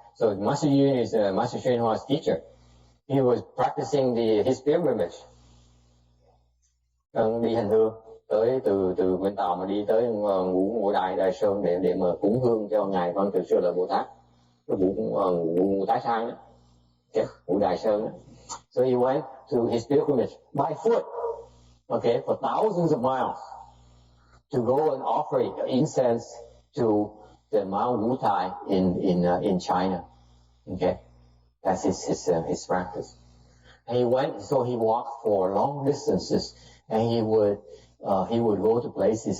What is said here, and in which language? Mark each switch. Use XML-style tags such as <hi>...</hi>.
<en>So Master Yun is Master Xu Hua's teacher. He was practicing his pilgrimage.</en> <vi>Đi hành hương tới từ bên Tàu mà đi tới ngũ Đại Sơn để mà cúng hương cho ngài Văn Từ Sư Lợi Bồ Tát. Cái ngũ Tái Sang đó, ngũ Đại Sơn đó.</vi> <en>So he went to his pilgrimage by foot, okay, for thousands of miles to go and offer incense to the Mount Wutai in China. Okay, that's his practice. And he walked for long distances, and he would go to places.</en>